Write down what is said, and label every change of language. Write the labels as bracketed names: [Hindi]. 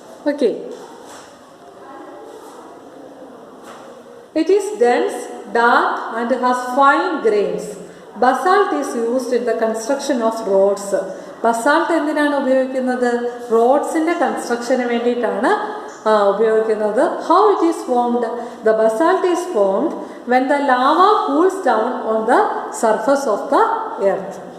[English] Okay, it is dense, dark and has fine grains. Basalt is used in the construction of roads. [Malayalam] Basalt എന്തിനാണ് ഉപയോഗിക്കുന്നത്? റോഡ്സിൻ്റെ കൺസ്ട്രക്ഷന് വേണ്ടിയിട്ടാണ് ഉപയോഗിക്കുന്നത്. [English] How it is formed? The basalt is formed when the lava cools down on the surface of the earth.